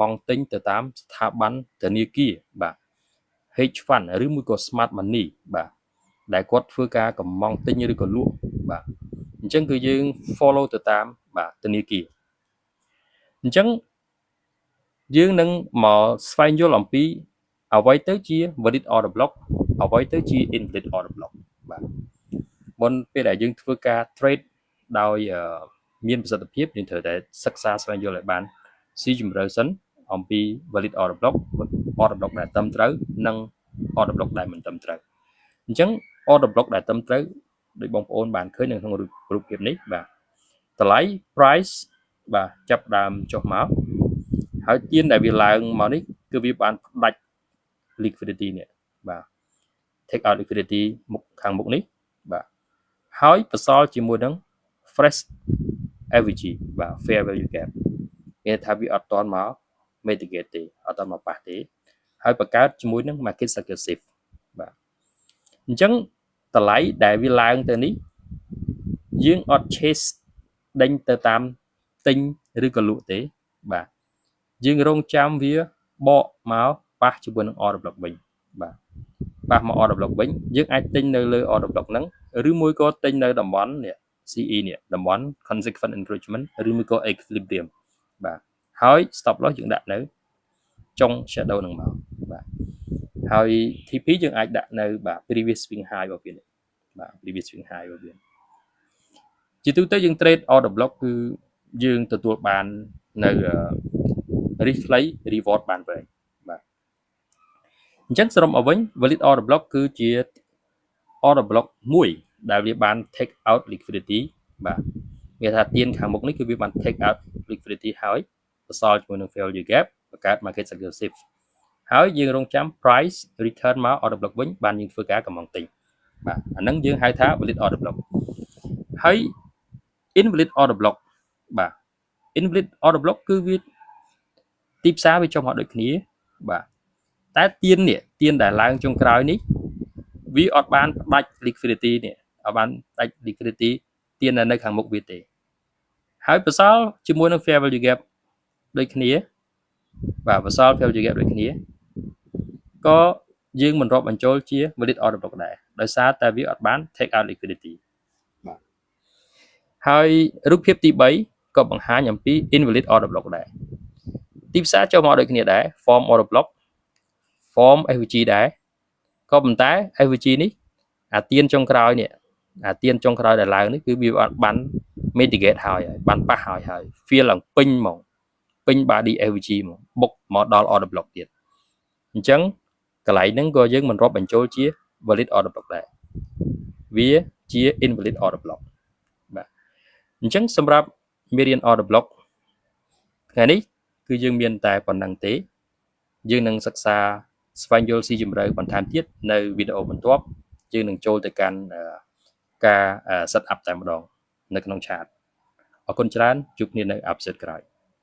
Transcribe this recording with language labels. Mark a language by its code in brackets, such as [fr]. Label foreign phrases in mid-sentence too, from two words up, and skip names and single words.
[km] ង់ទិញទៅតាមស្ថាប័នធនាគារបាទ [en] hedge fund [km] ឬមួយក៏ [en] smart money [km] បាទដែលគាត់ធ្វើការកម្មង់ទិញឬក៏លក់បាទអញ្ចឹងគឺយើង follow ទៅតាមបាទ ធនាគារអញ្ចឹងយើងនឹងមកស្វែងយល់អំពីអ្វីទៅជា [en] valid order block [km] អ្វីទៅជា [en] invalid order block [km] បាទមុនពេលដែល យើងធ្វើការ trade ដោយមានប្រសិទ្ធភាពយើងត្រូវតែសិក្សាស្វែងយល់ឲ្យបានស៊ីជម្រៅសិនអំ ពី [en] valid order block [km] ដែលត្រឹមត្រូវនិង [en] order block [km] ដែលមិនត្រឹមត្រូវអញ្ចឹង [en] order block [km] ដែលត្រឹមត្រូវដោយបងប្អូនបានឃើញនៅក្នុងរូបភាពនេះបាទតម្លៃ price បាទចាប់ដើមចុះមកហើយទៀនដែលវាឡើងមកនេះគឺវាបានផ្ដាច់ liquidity នេះបាទ [en] take out liquidity [km] មុខខាងមុខនេះបាទហើយបន្សល់ជាមួយនឹង fresh AVG បាទ [en] fair value gap [km] គេថាវាអត់តន់មក mitigate ទេអត់តន់មកប៉ះទេហើយបង្កើតជាមួយនឹង [en] market cycle shift [km] បាទអញ្ចឹងតម្លៃដែលវាឡើងទៅនេះ យើងអត់ chase ដេញទៅតាមទិញឬក៏លក់ទេបាទយើងរងចាំវាបកមកប៉ះជាមួយនឹង [en] order block [km] វិញបាទប៉ះមក [en] order block [km] វិញយើងអាចទិញនៅលើ [en] order block [km] ហ្នឹងឬមួយក៏ទិញនៅតំបន់នេះ CE នេះតំបន់ [en] consequent encroachment [km] ឬមួយក៏ equilibrium បាទហើយ [en] stop loss [km] យើងដាក់នៅចុង shadow ហ្នឹងមកបាទហើយ TP យើងអាចដាក់នៅបាទ [en] previous swing high [km] របស់វានេះបាទ [en] previous swing high [km] របស់វាជាទូទៅយើង [en] trade order block [km] គឺយើងទទួលបាននៅ [en] risk play reward [km] បានវិញបាទអញ្ចឹងសរុបមកវិញ [en] valid order block [km] គឺជា [en] order block [km] មួយដែលវាបាន [en] take out liquidity [km] បាទមានថាទៀនខាងមុខនេះគឺវាបាន [en] take out liquidity [km] ហើយបន្សល់ជាមួយនឹង [en] fair value gap [km] បង្កើត [en] market cycle shift [km] ហើយយើងរងចាំ [en] price return [km] មក [en] order block [km] វិញបានយើងធ្វើការកម្មង់ទិញបាទអាហ្នឹងយើងហៅថា [en] valid order block [km] ហើយ [en] invalid order block [km] បាទ invalid [en] order block [km] គឺវាទីផ្សារវាចុះមកដូចគ្នាបាទតែទៀនដែលឡើងចុងក្រោយនេះវាអត់បានផ្ដាច់ liquidity នេះអត់បានផ្ដាច់ liquidity ទៀននៅខាងមុខវាទេហើយបន្សល់ជាមួយនឹង [en] fair value gap [km] ដូចគ្នាបាទបន្សល់ [en] fair value gap [km] ដូចគ្នាក៏យើងមិនរាប់បញ្ចូលជា [en] valid order block [km] ដែរដោយសារតែវាអត់បាន [en] take out liquidity [km] បាទហើយរូបភាពទី3ក៏បង្ហាញអំពី [en] invalid order block [km] ដែរទីផ្សារចូលមកដូចគ្នាដែរ [en] form order block form AVG [km] ដែរក៏ប៉ុន្តែ AVG នេះអាទៀនចុងក្រោយនេះអាទៀនចុងក្រោយដែលឡើងនេះគឺវាបាន mitigate ហើយបានប៉ះ ហើយ feel ឡើងពេញហ្មងពេញ [en] body AVG [km] ហ្មងបុកមកដល់ order block ទៀតអញ្ចឹ ងកន្លែងហ្នឹងក៏យើងមិនរាប់បញ្ចូលជា [en] valid order block [km] ដែរវាជា [en] invalid order block [km] បាទអញ្ចឹងសម្រាប់មេរៀន [en] order block [km] ថ្ងៃនេះគឺយើងមានតែប៉ុណ្្នឹងទេយើងនឹងសិក្សាស្វែងយល់ស៊ីជម្រៅបន្ថែមទៀតនៅវីដេអូបន្ទាប់យើងនឹងចូលទៅកាន់ការ [en] set up [km] តែម្ដងនៅក្នុង chat អរគុណច្រើនជួបគ្នានៅ episode ក្រោយ